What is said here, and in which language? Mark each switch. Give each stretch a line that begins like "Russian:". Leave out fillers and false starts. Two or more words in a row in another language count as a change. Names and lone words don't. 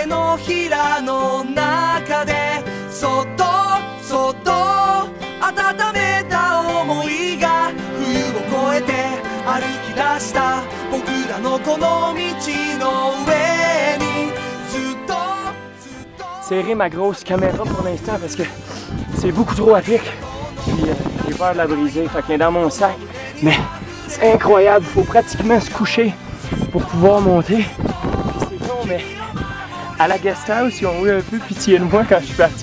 Japanese: のひらの中でそっとそっと温めた思いが冬を越えて歩き出した僕らのこの道の上にずっと
French: serrer ma grosse caméra pour l'instant parce que c'est beaucoup trop à pic. Puis j'ai peur de la briser, fait qu'elle est dans mon sac. Mais c'est incroyable, il faut pratiquement se coucher pour pouvoir monter. Puis c'est con, mais à la
English: guest house,
French: ils ont eu un peu pitié de moi quand je suis parti.